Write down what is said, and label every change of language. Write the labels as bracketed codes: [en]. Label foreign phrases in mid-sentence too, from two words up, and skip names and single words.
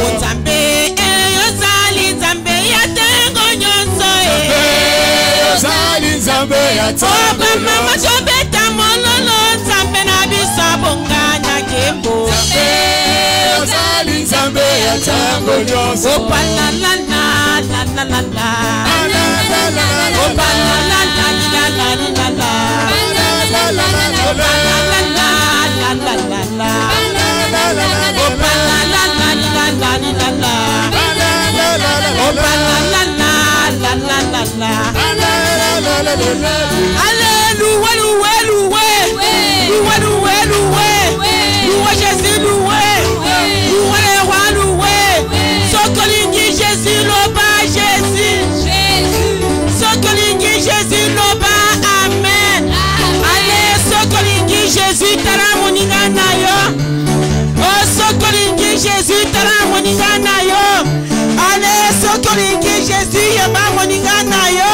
[ln] Nzambe ozali nzambe ya tango nyonso. Nzambe ya tango nyonso. Mama tobeta mololo nzambe na biso bongana kembo. Nzambe ya tango nyonso. Opalalala la la la la. Opalalala la la la la. Opalalala la la la la. Opalalala la la la la. Opalalala la la la la. [fr] Alléluia, loué, loué. Loué, loué, loué. Loué Jésus, loué. Loué le roi, loué. [ln] Sokolingi Jésus, loba Jésus. Sokolingi Jésus, loba amen. Allez, Sokolingi Jésus, tala moninga na yo. Oh, Sokolingi Jésus, tala moninga na yo. Allez, Sokolingi Jésus, yaba moninga na yo.